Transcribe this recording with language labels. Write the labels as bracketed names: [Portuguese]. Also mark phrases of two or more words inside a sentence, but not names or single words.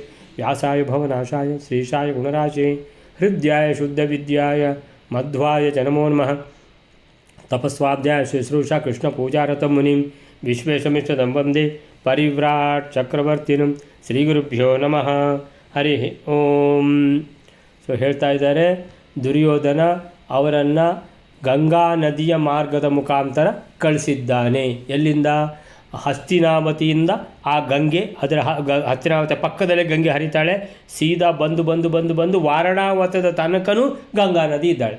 [Sanskrit] व्यासाय भवनाशाय श्रीशाय गुणराशये हृद्याय शुद्धविद्याय मध्वाय च नमो नमः। तपस्वाध्याय शुश्रूषा कृष्णपूजारतं मुनिं विश्वेशमिष्टदं वन्दे परिव्राट ಚಕ್ರವರ್ತಿನಂ ಶ್ರೀ ಗುರುಭ್ಯೋ ನಮಃ ಹರಿ ಓಂ. [Kannada] ಸೊ ಹೇಳ್ತಾ ಇದ್ದಾರೆ, ದುರ್ಯೋಧನ ಅವರನ್ನು ಗಂಗಾ ನದಿಯ ಮಾರ್ಗದ ಮುಖಾಂತರ ಕಳಿಸಿದ್ದಾನೆ. ಎಲ್ಲಿಂದ? ಹಸ್ತಿನಾವತಿಯಿಂದ. ಆ ಗಂಗೆ ಅದರ ಹಸ್ತಿನಾವತಿ ಪಕ್ಕದಲ್ಲೇ ಗಂಗೆ ಹರಿತಾಳೆ. ಸೀದಾ ಬಂದು ವಾರಣಾವತದ ತನಕನೂ ಗಂಗಾ ನದಿ ಇದ್ದಾಳೆ.